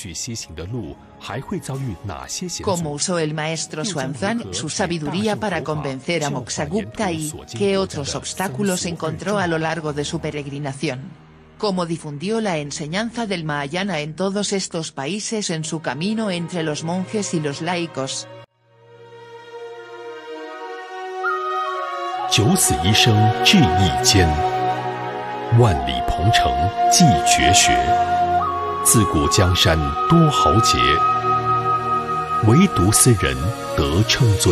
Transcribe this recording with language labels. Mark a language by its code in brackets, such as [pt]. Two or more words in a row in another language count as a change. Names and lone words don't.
[es] ¿Cómo usó el maestro Xuanzang su sabiduría para convencer a Moksagupta y qué otros obstáculos encontró a lo largo de su peregrinación? ¿Cómo difundió la enseñanza del Mahayana en todos estos países en su camino entre los monjes y los laicos? [zh] 九死一生志意坚，万里鹏程继绝学。自古江山多豪杰，唯独斯人得称尊。